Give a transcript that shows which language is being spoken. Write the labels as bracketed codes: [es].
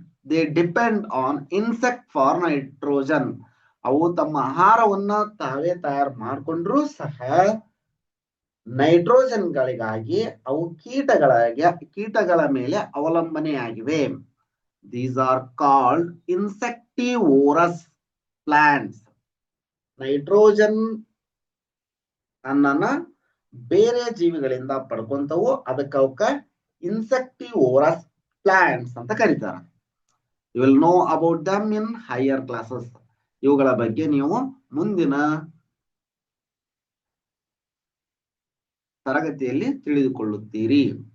[en] They depend on insect for nitrogen. [kn] ಅವು ತಮ್ಮ ಆಹಾರವನ್ನ ತಾವೇ ತಯಾರು ಮಾಡಿಕೊಂಡ್ರೂ ಸಹ ನೈಟ್ರೋಜನ್ಗಳಿಗಾಗಿ ಅವು ಕೀಟಗಳ ಮೇಲೆ ಅವಲಂಬನೆಯಾಗಿವೆ. [en] These are called insectivorous plants. [kn] Nitrogen ಅನ್ನನ ಬೇರೆ ಜೀವಿಗಳಿಂದ ಪಡ್ಕೊಂತವು, ಅದಕ್ಕೆ ಅವಕ್ಕ ಇನ್ಸೆಕ್ಟಿವೋರಸ್ ಪ್ಲಾಂಟ್ಸ್ ಅಂತ ಕರೀತಾರೆ. [en] You will know about them in higher classes. [kn] ಇವುಗಳ ಬಗ್ಗೆ ನೀವು ಮುಂದಿನ ತರಗತಿಯಲ್ಲಿ ತಿಳಿದುಕೊಳ್ಳುತ್ತೀರಿ.